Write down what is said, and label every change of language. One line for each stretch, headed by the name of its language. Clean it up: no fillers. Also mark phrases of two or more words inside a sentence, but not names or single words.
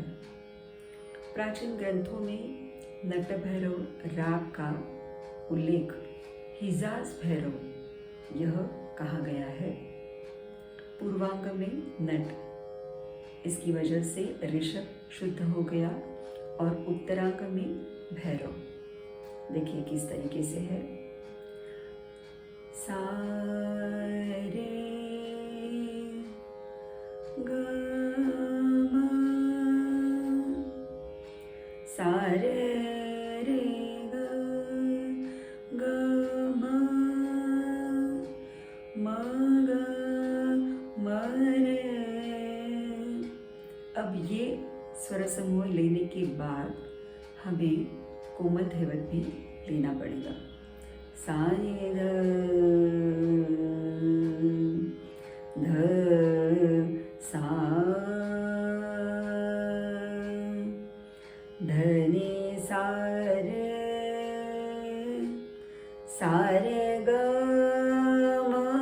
Hindi: प्राचीन ग्रंथों में नट भैरव राग का उल्लेख हिजाज भैरव यह कहा गया है। पूर्वांग में नट, इसकी वजह से ऋषभ शुद्ध हो गया, और उत्तरांग में भैरव। देखिए किस तरीके से है। सा रे ग म सा रे रे ग ग म म ग म रे। अब ये स्वर समूह लेने के बाद हमें कोमल धैवत भी लेना पड़ेगा। सा रे ध सा ध नि सा रे ग म